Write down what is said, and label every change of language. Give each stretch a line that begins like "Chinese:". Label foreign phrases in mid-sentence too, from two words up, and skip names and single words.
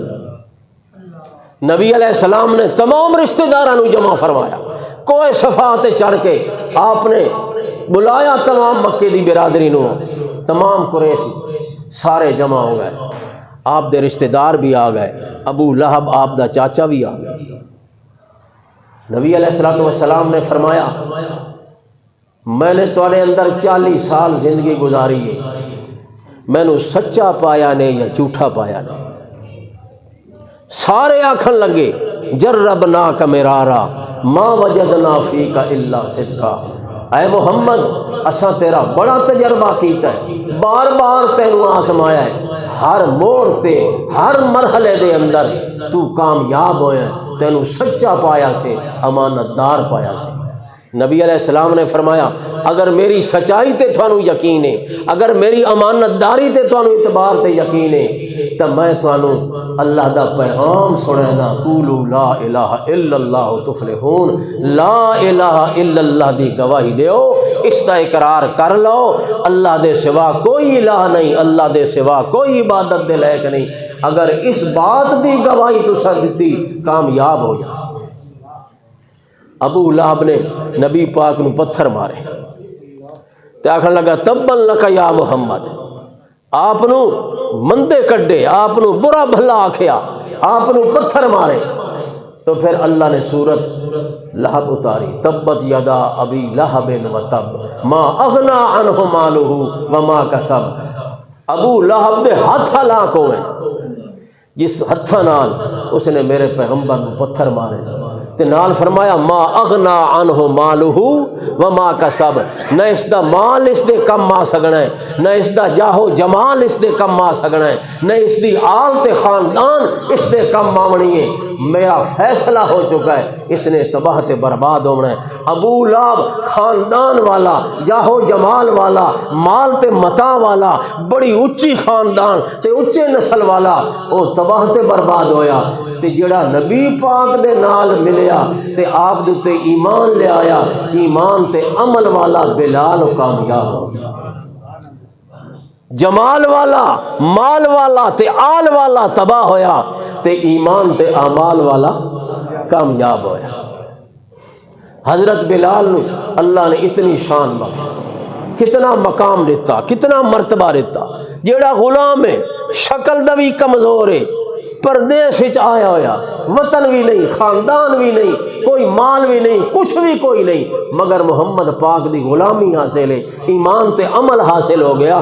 Punjabi: نبی علیہ السلام نے تمام رشتہ داروں جمع فرمایا، کوہ صفا تے چڑھ کے آپ نے بلایا تمام مکے دی برادری نو، تمام قریشی سارے جمع ہو گئے، آپ دے رشتہ دار بھی آ گئے، ابو لہب آپ دا چاچا بھی آ گیا۔ نبی علیہ السلام نے فرمایا میں نے تواڈے اندر 40 سال زندگی گزاری ہے، میں نے سچا پایا نہیں یا جھوٹا پایا نہیں۔ سارے آکھن لگے
Arabic: جربناک مرارا ما وجدنا فیک الا صدقا،
Punjabi: اے محمد اساں تیرا بڑا تجربہ کیتا ہے، بار بار تینوں آزمایا ہے، ہر موڑ تے ہر مرحلے دے اندر تو کامیاب ہویا ہے، تینوں سچا پایا سے، امانت دار پایا سے۔ نبی علیہ السلام نے فرمایا اگر میری سچائی تے تھانوں یقین ہے، اگر میری امانت داری تے تھانوں اعتبار تے یقین ہے، تو میں تھانوں اللہ دا پیغام سنے دا،
Arabic: قولوا لا الہ الا اللہ تفلحون، لا الہ الا اللہ
Punjabi: دی گواہی دیو، اس دا اقرار کر لو اللہ دے سوا کوئی الہ نہیں، اللہ دے سوا کوئی عبادت دے لائق نہیں، اگر اس بات دی گواہی تساں دتی کامیاب ہو جا۔ ابو لہب نے نبی پاک نو پتھر مارے، تے آکھن لگا
Arabic: تبا لک یا محمد،
Punjabi: آپ نو مندے کڈے، آپ نو برا بھلا آکھیا، آپ نو پتھر مارے۔ تو پھر اللہ نے سورت لہب اتاری،
Arabic: تبت یدا ابی لہب و تب ما اغنا عنہ مالہ وما کسب۔
Punjabi: ابو لہب دے ہاتھ ہلاک ہوئے، جس ہتھاں نال اس نے میرے پیغمبر کو پتھر مارے، تے نال فرمایا
Arabic: ما اغنا عنہ مالہ وما کسب،
Punjabi: نہ اس دا مال اس دے کم آ سکنا ہے، نہ اس دا جاہو جمال اس دے کم آ سکنا ہے، نہ اس دی آل تے خاندان اس دے کم آونی ہے، میرا فیصلہ ہو چکا ہے، اس نے تباہ تے برباد ہونا ہے۔ ابو لہب خاندان والا، جاہو جمال والا، مال تے متاع والا، بڑی اچھی خاندان تے اچے نسل والا، وہ تباہ تے برباد ہویا۔ تے جڑا نبی پاک دے نال ملیا تے آپ دے تے ایمان لے آیا، ایمان تے عمل والا بلال کامیاب ہو گیا۔ جمال والا، مال والا تے آل والا تباہ ہویا، تے ایمان تے اعمال والا کامیاب ہویا۔ حضرت بلال نو اللہ نے اتنی شان بخشی، کتنا مقام دیتا، کتنا مرتبہ دیتا۔ جیڑا غلام ہے، شکل دا بھی کمزور ہے، پردیس وچ آیا ہویا، وطن بھی نہیں، خاندان بھی نہیں، کوئی مال بھی نہیں، کچھ بھی کوئی نہیں، مگر محمد پاک دی غلامی حاصل ہے، ایمان تے عمل حاصل ہو گیا۔